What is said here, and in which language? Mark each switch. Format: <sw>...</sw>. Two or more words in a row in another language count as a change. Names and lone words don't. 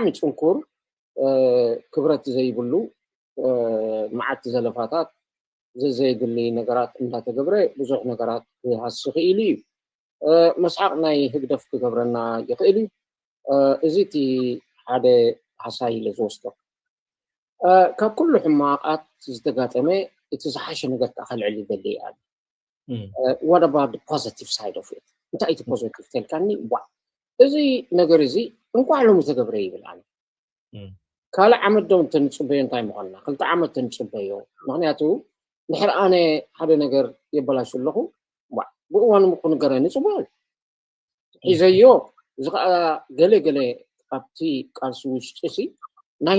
<ti>ፅንኩር ክብረት ዘይብሉ መዓት ዘለፋታት ዘዘይድሊ ነገራት እንዳተገብረ ብዙሕ ነገራት ክሃስኽ ኢሉ እዩ መስሓቅ ናይ ህግደፍ ክገብረና ይኽእል እዩ እዚ እቲ ሓደ ሓሳይ ኢለ ዝወስዶ ካብ ኩሉ ሕማቃት ዝተጋጠመ እቲ ዝሓሸ ነገር ከዓ ከልዕል ይደሊ እያ</ti> <en>what about the positive side of it</en> <ti>እንታይ እቲ ፖዚቲቭ ተልካኒ እዚ ነገር እዚ እንኳዕ ሎሚ ተገብረ ይብል ኣነ ካልእ ዓመት ዶ እንተንፅበዮ እንታይ ምዃንና ክልተ ዓመት ተንፅበዮ ምክንያቱ ድሕሪ ኣነ ሓደ ነገር የበላሽ ኣለኹ ብእዋኑ ክነገረኒ ፅቡቅ ሒዘዮ እዚ ከዓ ገለገለ ኣብቲ ቃልሲ ውሽጢ ሲ ናይ</ti>